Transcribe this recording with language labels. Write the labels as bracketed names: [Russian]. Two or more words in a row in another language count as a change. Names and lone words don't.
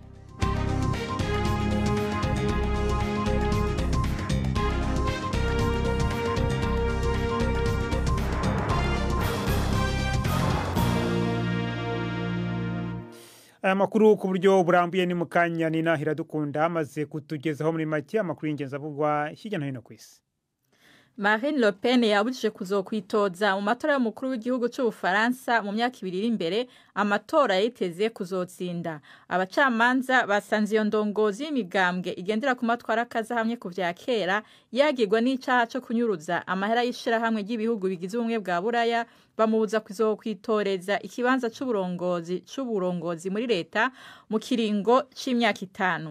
[Kinyarwanda] Amakuru ku buryo burambuye ni mukanya ni Nahira Dukunda amaze kutugezaho muri make amakuru y'ingenzi avugwa hirya no hino ku isi. [Rundi] Marine Le Pen yabujije kuzokwitoza mu matora y'umukuru w'igihugu cy'Ubufaransa mu myaka 2 iri imbere. Amatora yiteze kuzotsinda. Abacamanza basanze iyo ndongozi y'imigambwe igendera ku matwara kaza hamwe ku vya kera yagirwa n'icaha cyo kunyuruza amahera y'ishira hamwe ry'ibihugu bigize ubumwe bwa Buraya, bamubuza kuzokwitoreza ikibanza c'uburongozi muri leta mu kiringo c'imyaka 5.